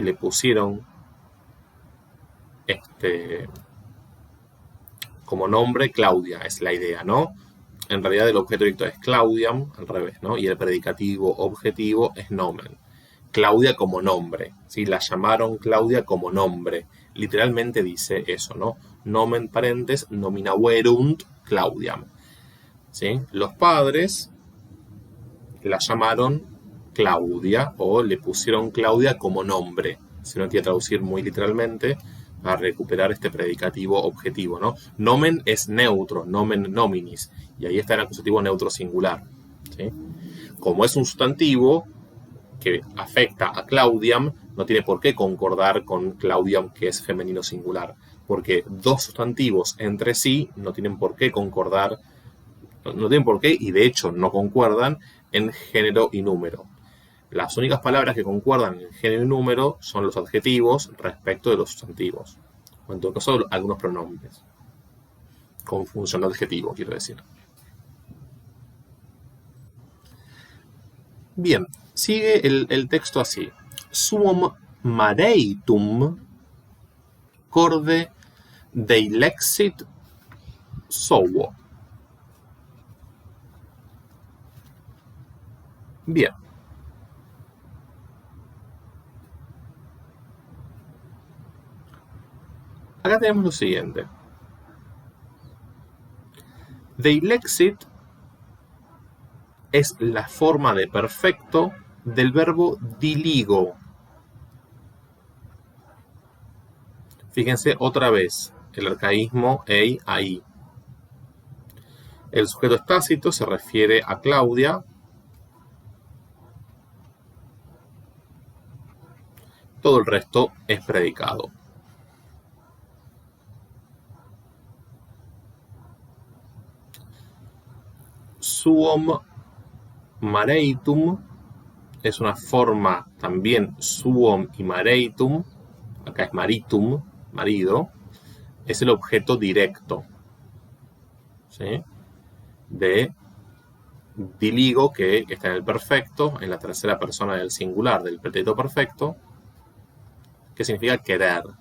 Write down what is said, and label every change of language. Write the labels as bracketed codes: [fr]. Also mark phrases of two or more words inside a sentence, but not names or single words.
[es] Le pusieron como nombre Claudia, es la idea, ¿no? En realidad el objeto directo es Claudiam, al revés, ¿no? Y el predicativo objetivo es nomen. Claudia como nombre, ¿sí? La llamaron Claudia como nombre. Literalmente dice eso, ¿no? [la] Nomen parentes nominaverunt Claudiam, [es] ¿sí? Los padres la llamaron Claudia o le pusieron Claudia como nombre. Si no quiere traducir muy literalmente, a recuperar este predicativo objetivo, ¿no? Nomen es neutro, [la] nomen nominis, [es] y ahí está el acusativo neutro singular, ¿sí? Como es un sustantivo que afecta a Claudiam, no tiene por qué concordar con Claudiam, que es femenino singular, porque dos sustantivos entre sí no tienen por qué concordar, no tienen por qué, y de hecho no concuerdan en género y número. Las únicas palabras que concuerdan en género y número son los adjetivos respecto de los sustantivos, o en todo caso algunos pronombres, con función de adjetivo, quiero decir. Bien, Sigue el texto así. [la] Suum mareitum corde deilexit sovo. [es] Bien. Acá tenemos lo siguiente. Deilexit es la forma de perfecto del verbo diligo. Fíjense otra vez el arcaísmo ei, ahí. El sujeto es tácito, se refiere a Claudia. Todo el resto es predicado. [la] Suum mareitum [es] es una forma también suum y mareitum. Acá es maritum, marido. Es el objeto directo, ¿sí?, de diligo, que está en el perfecto, en la tercera persona del singular del pretérito perfecto, que significa querer.